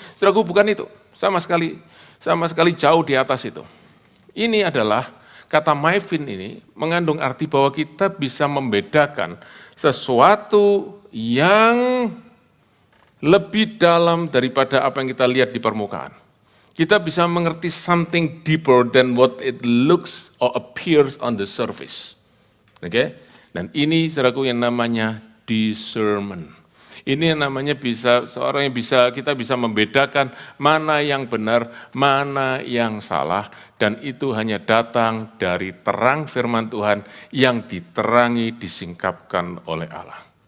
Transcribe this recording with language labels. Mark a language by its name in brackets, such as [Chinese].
[Indonesian] Saudaraku bukan itu, sama sekali jauh di atas itu. Ini adalah kata maivin ini mengandung arti bahwa kita bisa membedakan sesuatu yang lebih dalam daripada apa yang kita lihat di permukaan. Kita bisa mengerti [English] something deeper than what it looks or appears on the surface. [Indonesian] Oke? Dan ini saudaraku yang namanya discernment. Ini yang namanya kita bisa membedakan mana yang benar, mana yang salah, dan itu hanya datang dari terang firman Tuhan yang diterangi, disingkapkan oleh Allah.